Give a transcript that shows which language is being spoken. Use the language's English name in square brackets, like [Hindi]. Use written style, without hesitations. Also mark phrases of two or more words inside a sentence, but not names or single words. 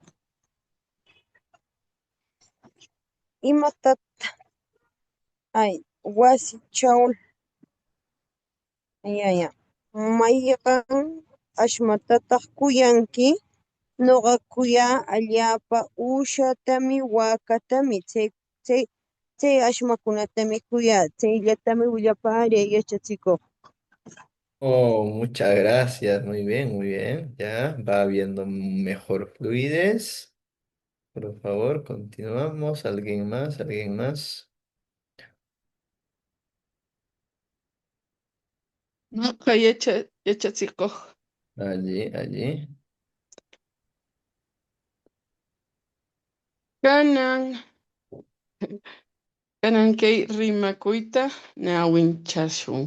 [Quechua] Wasichaw mayqan ashmatataq kuyanki? Ñuqa kuyaa allaapa uushatami, waakatami. Chay ashmakunatami kuyaa. Chayllatami willaparay yachachikuq. [Spanish] Oh, muchas gracias. Muy bien, muy bien. Ya va habiendo mejor fluidez. Por favor, continuamos. ¿Alguien más? ¿Alguien más? [Quechua] Ñuqa yachachikuq [Spanish] Allí, allí. [Quechua] kanan kay rimakuyta ñawinchashun.